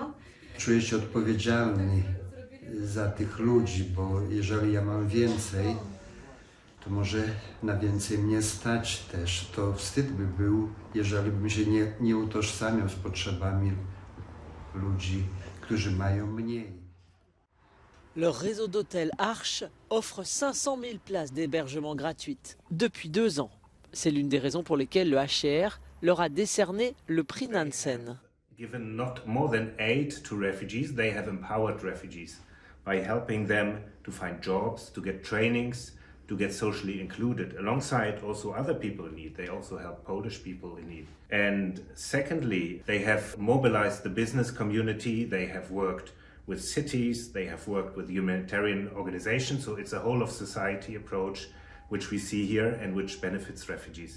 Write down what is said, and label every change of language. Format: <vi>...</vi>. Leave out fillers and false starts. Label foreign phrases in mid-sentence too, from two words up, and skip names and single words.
<pl>Czuję się odpowiedzialny za tych ludzi, bo jeżeli ja mam więcej, to może na więcej mnie stać też. To wstyd by był, jeżeli bym się nie utożsamiał z potrzebami ludzi, którzy mają mniej.</pl> <fr>Leur réseau d'hôtels Arche offre 500 000 places d'hébergement gratuites depuis 2 ans. C'est l'une des raisons pour lesquelles le HCR leur a décerné le prix Nansen.</fr> <en>Given not more than aid to refugees, they have empowered refugees by helping them to find jobs, to get trainings, to get socially included, alongside also other people in need. They also help Polish people in need. And secondly, they have mobilized the business community, they have worked with cities, they have worked with humanitarian organizations, so it's a whole of society approach which we see here and which benefits refugees.</en>